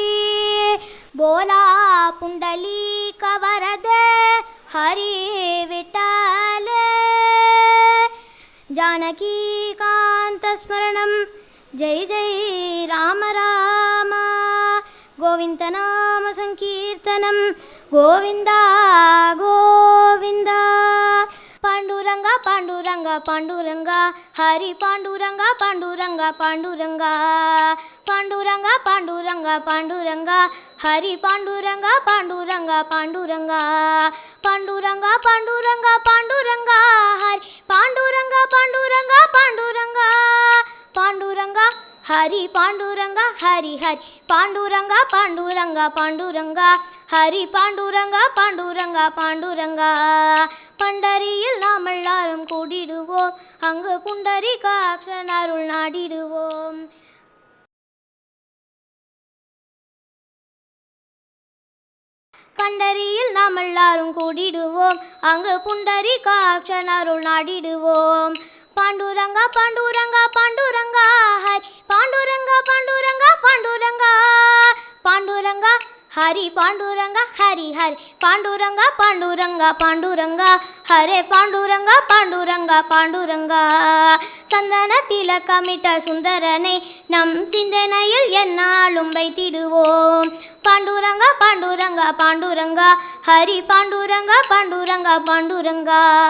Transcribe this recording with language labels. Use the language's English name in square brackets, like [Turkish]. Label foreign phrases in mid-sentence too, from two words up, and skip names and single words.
[Marathi] बोला पुंडलीक वरदे हरी विठ्ठल, [Sanskrit] जानकी कांत स्मरणं जय जय राम राम. गोविंद नाम संकीर्तनम् गोविंदा गोविंदा. [Marathi] पांडुरंगा पांडुरंगा पांडुरंगा हरि पांडुरंगा पांडुरंगा पांडुरंगा. पांडुरंगा पांडुरंगा पांडुरंगा हरि पांडुरंगा पांडुरंगा पांडुरंगा. पांडुरंगा पांडुरंगा पांडुरंगा हरि पांडुरंगा पांडुरंगा पांडुरंगा. पांडुरंगा हरि पांडुरंगा हरि हरि पांडुरंगा पांडुरंगा पांडुरंगा हरि पांडुरंगा पांडुरंगा पांडुरंगा. [Tamil] பண்டரியில் நாம் எல்லாரும் கூடிடுவோம், அங்கு புண்டரீகாட்சன் அருள் நாடிடுவோம். பண்டரியில் நாம் எல்லாரும் கூடிடுவோம், அங்கு புண்டரீகாட்சன் அருள் நாடிடுவோம். பாண்டுரங்கா பாண்டுரங்கா பாண்டுரங்கா ஹரி பாண்டுரங்கா பாண்டுரங்கா பாண்டுரங்கா. [Marathi] பாண்டுரங்கா हरि पांडुरंगा हरि हरि पांडुरंगा पांडुरंगा पांडुरंगा हरे पांडुरंगा पांडुरंगा पांडुरंगा. [Tamil] சந்தன திலகமிட்ட சுந்தரனை நம் சிந்தனையில் எந்நாளும் வைத்திடுவோம். பாண்டுரங்கா பாண்டுரங்கா பாண்டுரங்கா ஹரி பாண்டுரங்கா பாண்டுரங்கா பாண்டுரங்கா.